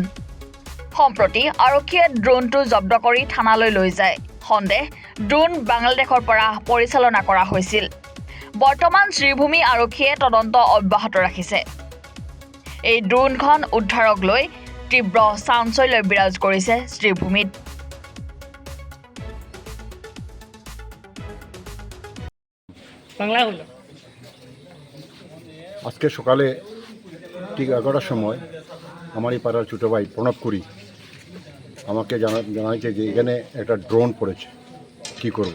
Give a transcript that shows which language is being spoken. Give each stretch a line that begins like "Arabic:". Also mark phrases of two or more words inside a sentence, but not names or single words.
Assamese: সম্প্ৰতি আৰক্ষীয়ে ড্ৰোনটো জব্দ কৰি থানালৈ লৈ যায়। সন্দেহ ড্ৰোন বাংলাদেশৰ পৰা পৰিচালনা কৰা হৈছিল। বৰ্তমান শ্ৰীভূমি আৰক্ষীয়ে তদন্ত অব্যাহত ৰাখিছে। এই ড্ৰোনখন উদ্ধাৰক লৈ তীব্ৰ চাঞ্চল্য বিৰাজ কৰিছে শ্ৰীভূমিত।
Bangla: আজকে সকালে ঠিক 11টার সময় আমার এই পাড়ার ছোটো ভাই প্রণব কুরি আমাকে জানাইছে যে এখানে একটা ড্রোন পড়েছে, কী করব।